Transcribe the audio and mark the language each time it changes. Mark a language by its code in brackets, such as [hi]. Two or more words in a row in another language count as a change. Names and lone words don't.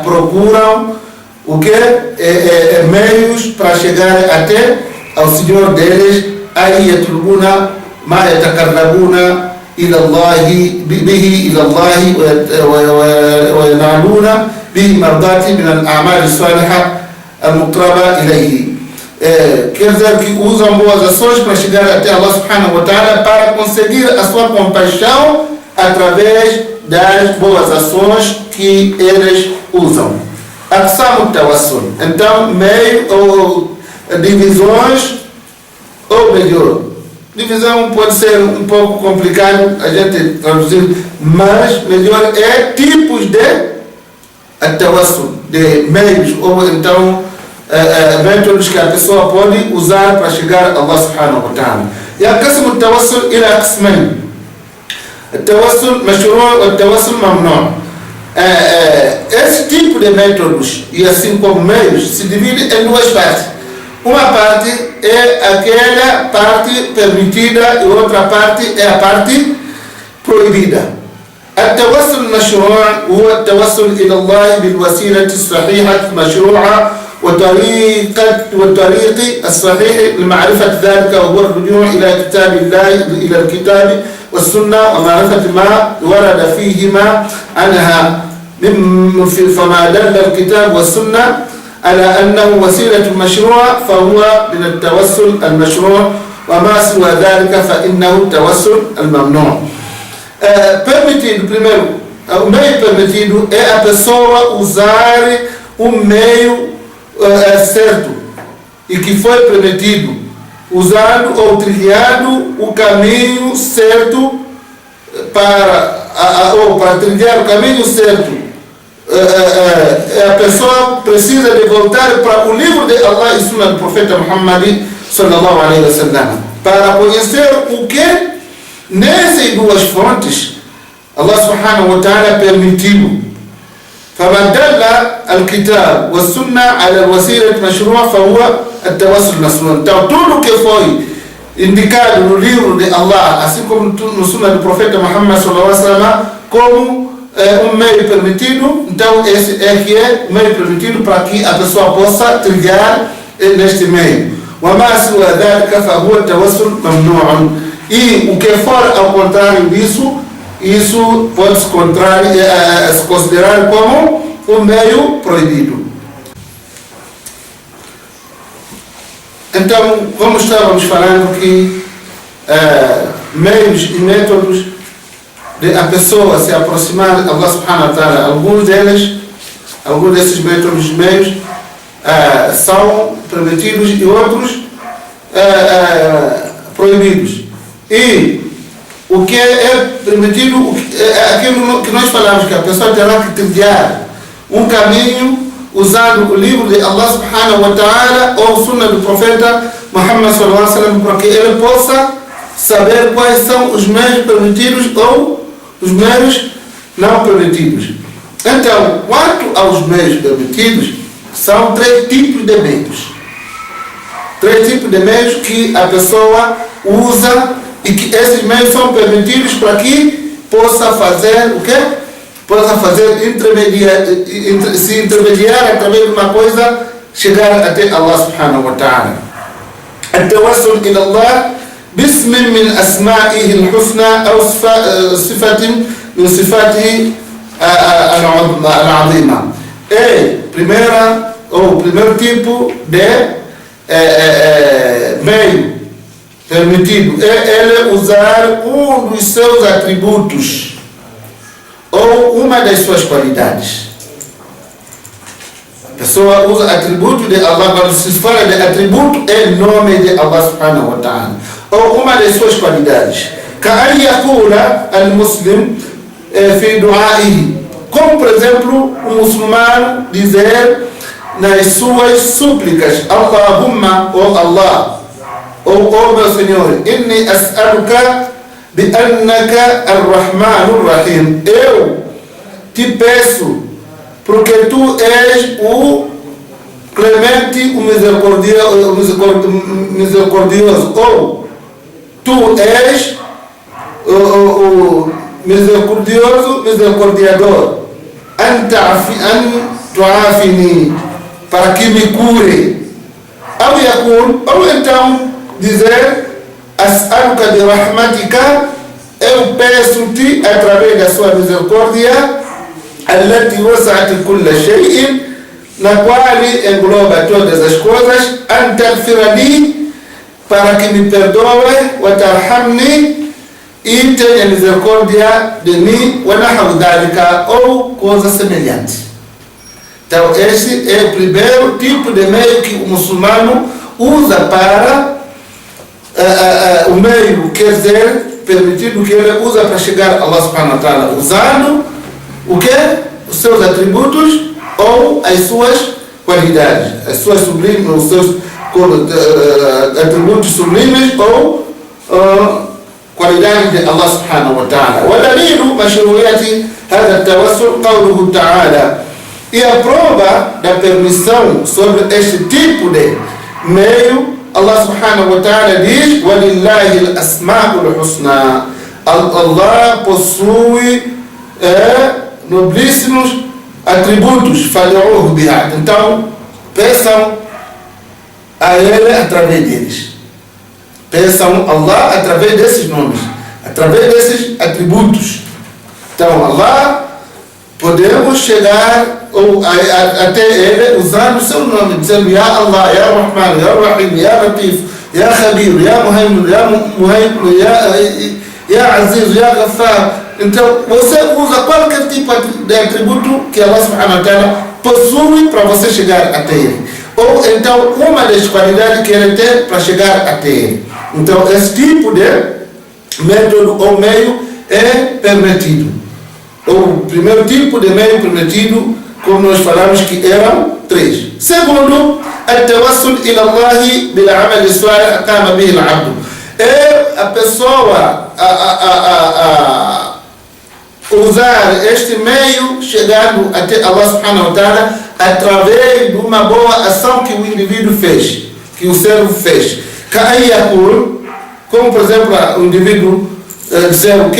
[pt] Procuram o que? Meios para chegar até ao Senhor deles. [ar] أي يطلبون ما يتقربون إلى الله به إلى الله وينالون به مرضاته من الأعمال الصالحة المقربة إليه. [pt] Quer dizer que usam boas ações para chegar até Allah [ar] سبحانه وتعالى, [pt] para conseguir a sua compaixão através das boas ações que eles usam. [ar] أقسام التوسل. [pt] Então, meio ou divisões, ou melhor, divisão pode ser um pouco complicado a gente traduzir, mas melhor é tipos de tawassul, de meios, ou então métodos que a pessoa pode usar para chegar a Allah [ar] سبحانه وتعالى. ينقسم التوسل إلى قسمين: التوسل مشروع والتوسل ممنوع. [pt] Esse tipo de métodos e assim como meios se divide em duas partes. Uma parte é aquela parte permitida e outra parte é a parte proibida. [ar] التوسل المشروع هو التوسل إلى الله بالوسيلة الصحيحة المشروعة والطريق الصحيح لمعرفة ذلك، وهو الرجوع إلى كتاب الله، إلى الكتاب والسنة، ومعرفة ما ورد فيهما عنها فما دل الكتاب والسنة على أنه وسيلة مشروع فهو من التوسل المشروع، وما سوى ذلك فإنه التوسل الممنوع. [pt] Permitido, primeiro, o meio permitido é a pessoa usar o meio certo e que foi permitido, usando ou trilhando o caminho certo para trilhar o caminho certo. A pessoa precisa de voltar para o livro de Allah e Sunna do Profeta Muhammad [ar] صلى الله عليه وسلم [pt] para conhecer o que nessas duas fontes Allah [ar] سبحانه وتعالى [pt] permitiu. [ar] فمن دل الكتاب والسنة على الوسيلة المشروع فهو التوسل المشروع. [pt] Então tudo que foi indicado no livro de Allah, assim como no Sunna do Profeta Muhammad [ar] صلى الله عليه وسلم, [pt] como um meio permitido, então esse é que é o meio permitido para que a pessoa possa trilhar neste meio. [ar] وما سوى ذلك فهو التوسل ممنوع. [pt] E o que for ao contrário disso, isso pode se considerar como um meio proibido. Então, como estávamos falando que meios e métodos de a pessoa se aproximar de Allah [ar] سبحانه وتعالى, [pt] alguns desses métodos e meios são permitidos e outros proibidos. E o que é permitido é aquilo que nós falamos, que a pessoa terá que trilhar um caminho usando o livro de Allah [ar] سبحانه وتعالى [pt] ou o Sunna do Profeta Muhammad [ar] صلى الله عليه وسلم, [pt] para que ele possa saber quais são os meios permitidos ou os meios não permitidos. Então, quanto aos meios permitidos, são três tipos de meios. Três tipos de meios que a pessoa usa e que esses meios são permitidos para que possa fazer o quê? Possa fazer se intermediar através de uma coisa, chegar até Allah [ar] سبحانه وتعالى. التوسل إلى الله باسم من أسمائه الحسنى أو صفة من صفاته العظيمة. [pt] Primeiro tipo de meio permitido é ele usar um dos seus atributos ou uma das suas qualidades. A pessoa usa atributo de Allah, quando se fala de atributo, é nome de Allah [ar] سبحانه وتعالى, [pt] ou uma das suas qualidades. [ar] كأن يقول المسلم في دعائه, [pt] como por exemplo o muçulmano dizer nas suas súplicas: Allahumma, oh Allah, oh meu Senhor, [ar] إني أسألك بأنك الرحمن الرحيم, [pt] eu te peço porque tu és o clemente, o misericordioso, ou tu és o misericordioso, misericordiador. [ar] أن تعافيني, [pt] para que me cure. Ou então dizer: [ar] أسألك برحمتك, [pt] eu peço-te através da sua misericórdia, [ar] التي وسعت كل شيء, [pt] na qual engloba todas as coisas, [ar] أن تغفر لي, [pt] para que me perdoe, [ar] وترحمني, [pt] e tenha misericórdia de mim, [ar] ونحو ذلك, [pt] ou coisa semelhante. Então esse é o primeiro tipo de meio que o muçulmano usa para o meio, quer dizer, permitido que ele usa para chegar a Allah [ar] سبحانه وتعالى, [pt] usando o que? Os seus atributos ou as suas qualidades, as suas sublimes, os seus atributos sublimes ou qualidades de Allah [ar] سبحانه وتعالى. ودليل مشروعية هذا التوسل قوله تعالى. [pt] E a prova da permissão sobre este tipo de meio, Allah [ar] سبحانه وتعالى [pt] diz: [ar] وَلِلَّهِ الْأَسْمَاءُ الْحُسْنَى. [pt] Allah possui nobilíssimos atributos, [ar] فادعوه بها. [pt] Então, peçam a Ele através deles. Peçam Allah através desses nomes, através desses atributos. Então, Allah, podemos chegar até Ele usando o seu nome, dizendo: [ar] يا الله، يا رحمن، يا رحيم، يا لطيف، يا خبير، يا مهيمن، يا عزيز، يا غفار. [pt] Então, você usa qualquer tipo de atributo que Allah [ar] سبحانه وتعالى [pt] possui para você chegar até Ele. Ou então, uma das qualidades que Ele tem para chegar até Ele. Então, esse tipo de método ou meio é permitido. O primeiro tipo de meio permitido, como nós falamos que eram 3. Segundo, [ar] التوسل إلى الله بالعمل الصالح قام به العبد. [pt] É a pessoa usar este meio chegando até Allah [ar] سبحانه وتعالى [pt] através de uma boa ação que o indivíduo fez, que o servo fez. Como por exemplo o indivíduo dizer o que?